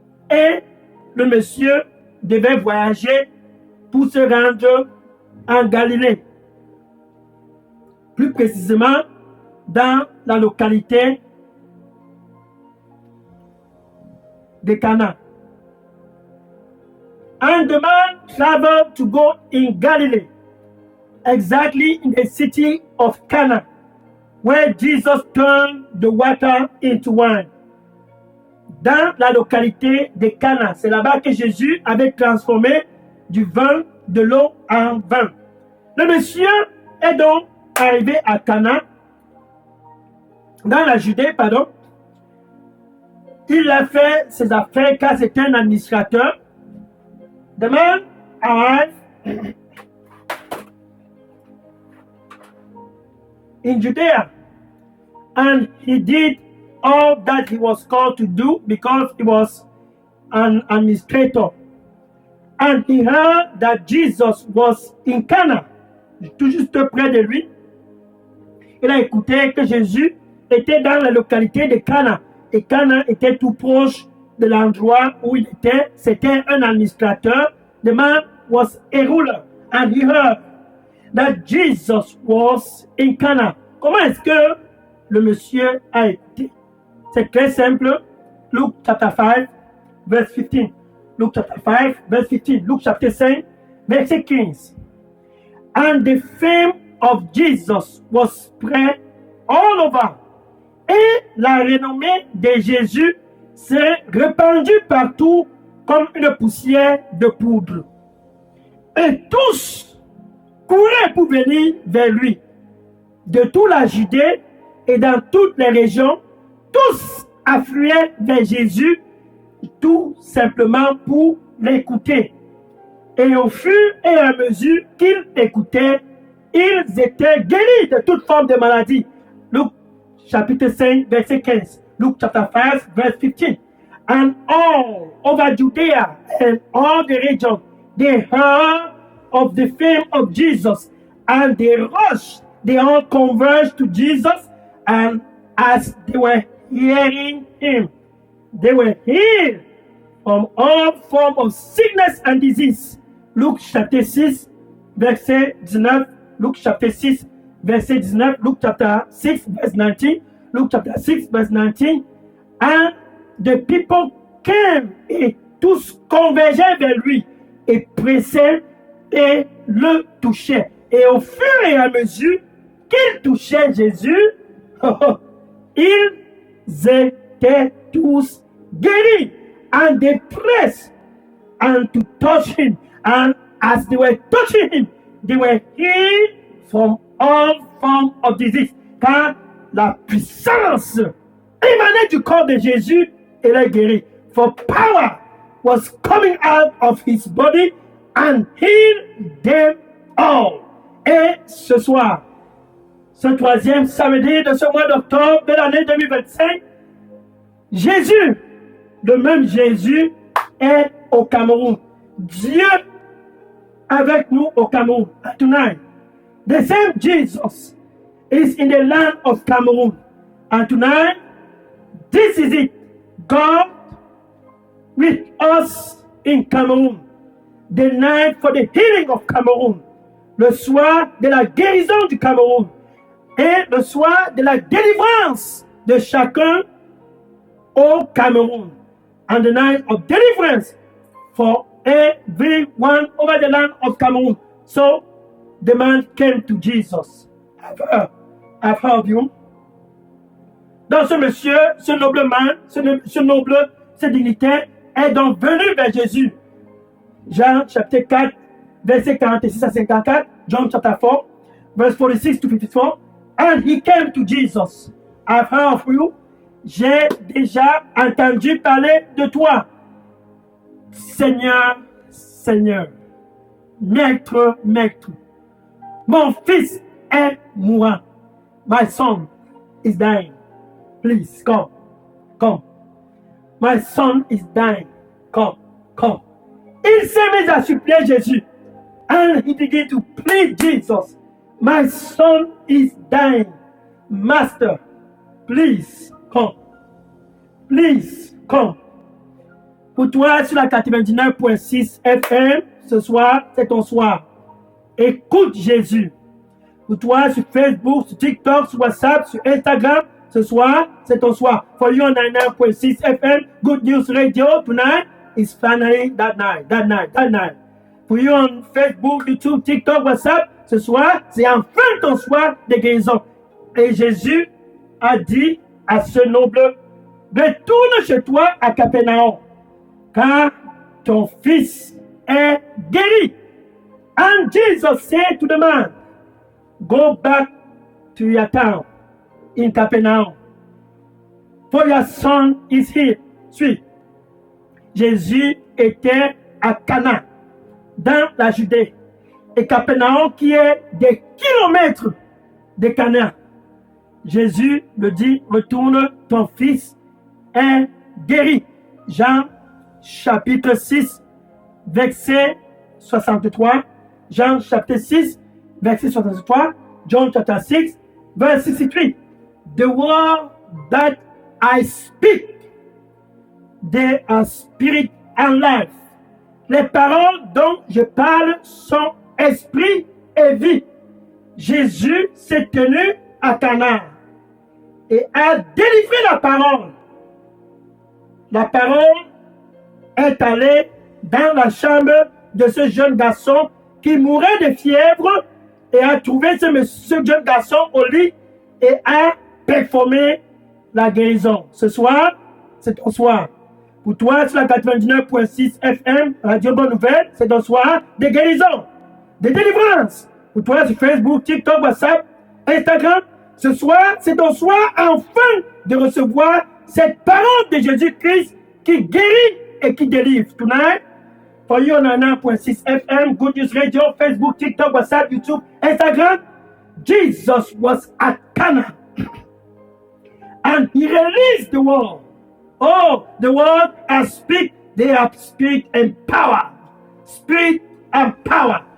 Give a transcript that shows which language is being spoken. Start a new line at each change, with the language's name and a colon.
French: Et le monsieur devait voyager pour se rendre en Galilée. Plus précisément, dans la localité de Cana.
English: And the man traveled to go in Galilee, exactly in the city of Cana, where Jesus turned the water into wine.
French: Dans la localité de Cana, c'est là-bas que Jésus avait transformé du vin, de l'eau en vin. Le monsieur est donc arrivé à Cana, dans la Judée, pardon. Il a fait ses affaires car c'était un administrateur.
English: The man arrived in Judea, and he did all that he was called to do because he was an administrator. And he heard that Jesus was in Cana,
French: tout juste près de lui. Il a écouté que Jésus était dans la localité de Cana. Et Cana était tout proche de l'endroit où il était. C'était un administrateur.
English: The man was a ruler. And he heard that Jesus was in Cana.
French: Comment est-ce que le monsieur a écouté? C'est très simple.
English: Luke chapter 5, verse 15. Luke chapter 5, verse 15. Luke chapter 5, verset 15. And the fame of Jesus was spread all over.
French: Et la renommée de Jésus s'est répandu partout comme une poussière de poudre. Et tous couraient pour venir vers lui. De toute la Judée et dans toutes les régions, tous affluaient vers Jésus, tout simplement pour l'écouter. Et au fur et à mesure qu'ils écoutaient, ils étaient guéris de toute forme de maladie. Luc chapitre 5, verset 15.
English: Luke chapter 5, verse 15. And all over Judea and all the region, they heard of the fame of Jesus, and they rushed, they all converged to Jesus, and as they were hearing him, they were healed from all form of sickness and disease.
French: Luc chapter 6, verset 19. Luc chapter 6, verset 19.
English: Luc chapter 6, verse 19. Luke chapter 6, verse 19. And the people came
French: et tous convergeaient vers lui et pressaient et le touchaient. Et au fur et à mesure qu'ils touchaient Jésus, ils étaient tous guéris.
English: And they pressed and to touch him. And as they were touching him, they were healed from all forms of disease.
French: Car la puissance émanait du corps de Jésus et les guérit.
English: For power was coming out of his body and healed them all.
French: Et ce soir, ce troisième samedi de ce mois d'octobre de l'année 2025, Jésus, le même Jésus, est au Cameroun. Dieu avec nous au Cameroun.
English: Tonight, the same Jesus is in the land of Cameroon. And tonight, this is it. God with us in Cameroon. The night for the healing of Cameroon.
French: Le soir de la guérison du Cameroun. Et le soir de la délivrance de chacun au Cameroun.
English: And the night of deliverance for everyone over the land of Cameroon. So the man came to Jesus. I've heard you.
French: Donc ce monsieur, ce nobleman, ce dignitaire est donc venu vers Jésus. Jean chapitre 4, verset 46 à 54.
English: John chapter 4, verse 46 to 54. And he came to Jesus. I've heard of you.
French: J'ai déjà entendu parler de toi. Seigneur, Seigneur. Maître, Maître. Mon fils est mourant.
English: My son is dying. Please, come. Come. My son is dying. Come. Come.
French: Il s'est mis à supplier Jésus.
English: And he began to plead Jesus. My son is dying. Master, please, come. Please, come.
French: Pour toi, sur la 99.6 FM, ce soir, c'est ton soir. Écoute Jésus. Pour toi, sur Facebook, sur TikTok, sur WhatsApp, sur Instagram, ce soir, c'est ton soir.
English: For you on 99.6 FM, Good News Radio, tonight is finally that night. For you on
French: Facebook, YouTube, TikTok, WhatsApp, ce soir, c'est enfin ton soir de guérison. Et Jésus a dit à ce noble, retourne chez toi à Capernaum, car ton fils est guéri.
English: And Jesus said to the man, go back to your town in Capernaum, for your son is here.
French: Suis. Jésus était à Cana, dans la Judée, et Capernaum qui est des kilomètres de Cana. Jésus le dit, retourne, ton fils est guéri. Jean chapitre 6, verset 63. Jean chapitre 6, verset 63.
English: John chapter 6, verse 63.
French: The word that I speak, they are spirit and life. Les paroles dont je parle sont esprit et vie. Jésus s'est tenu à Cana et a délivré la parole. La parole est allée dans la chambre de ce jeune garçon qui mourait de fièvre et a trouvé ce jeune garçon au lit et a performé la guérison. Ce soir, c'est ton soir. Pour toi, sur la 99.6 FM, Radio Bonne Nouvelle, c'est ton soir de guérison, de délivrance. Pour toi, sur Facebook, TikTok, WhatsApp, Instagram, ce soir, c'est ton soir enfin de recevoir cette parole de Jésus-Christ qui guérit et qui délivre.
English: Tonight, for you on 99.6 FM, Good News Radio, Facebook, TikTok, WhatsApp, YouTube, Instagram, Jesus was at Cana. And he released the word. Oh, the word has speak. They have spirit and power. Spirit and power.